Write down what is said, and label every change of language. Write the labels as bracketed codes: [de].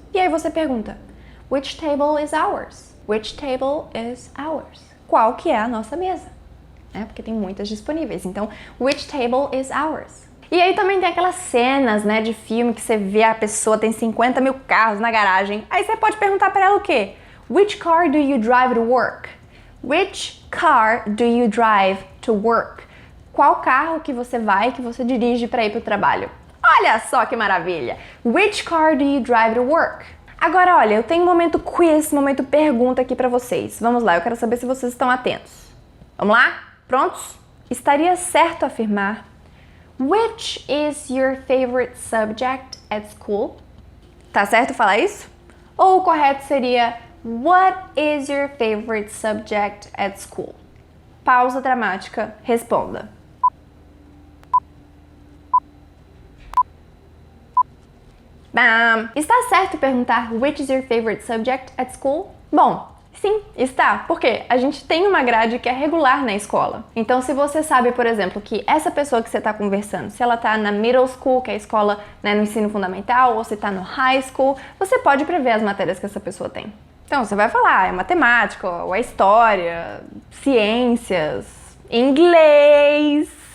[pt] E aí você pergunta, [en] which table is ours? Which table is ours? [pt] Qual que é a nossa mesa? Porque tem muitas disponíveis, então, [en] which table is ours? [pt] E aí também tem aquelas cenas, né, de filme que você vê a pessoa tem 50 mil carros na garagem. Aí você pode perguntar para ela o quê? [en] Which car do you drive to work? Which car do you drive to work? [pt] Qual carro que você dirige para ir para o trabalho? Olha só que maravilha! [en] Which car do you drive to work? [pt] Agora, olha, eu tenho um momento quiz, momento pergunta aqui para vocês. Vamos lá, eu quero saber se vocês estão atentos. Vamos lá? Prontos? Estaria certo afirmar [en] which is your favorite subject at school? [pt] Tá certo falar isso? Ou o correto seria [en] what is your favorite subject at school? [pt] Pausa dramática, responda. Bam! Está certo perguntar [en] which is your favorite subject at school? [pt] Bom, sim, está. Por quê? A gente tem uma grade que é regular na escola. Então, se você sabe, por exemplo, que essa pessoa que você está conversando, se ela está na middle school, que é a escola, né, no ensino fundamental, ou se está no high school, você pode prever as matérias que essa pessoa tem. Então, você vai falar, é matemática, ou é história, ciências, inglês...